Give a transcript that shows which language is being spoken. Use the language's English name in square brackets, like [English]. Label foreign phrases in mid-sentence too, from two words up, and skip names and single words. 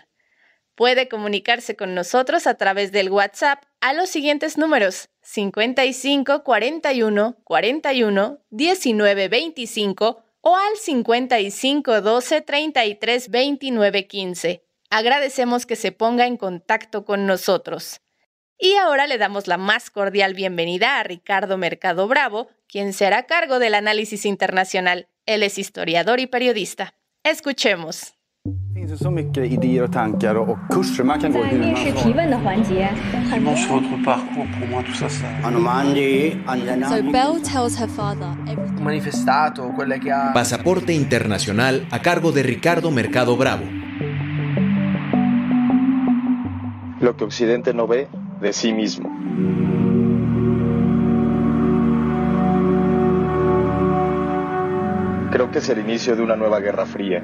[Spanish] Puede comunicarse con nosotros a través del WhatsApp a los siguientes números: 55 41 41 19 25 o al 55 12 33 29 15. Agradecemos que se ponga en contacto con nosotros. Y ahora le damos la más cordial bienvenida a Ricardo Mercado Bravo, quien se hará cargo del análisis internacional. Él es historiador y periodista. Escuchemos. [Swedish] Så mycket idéer och tankar och kurser man kan gå hur man [English] So Belle tells her father [Italian] Un manifestato, quelle che ha... [Spanish] Pasaporte Internacional a cargo de Ricardo Mercado Bravo. Lo que Occidente no ve de sí mismo. Creo que es el inicio de una nueva guerra fría.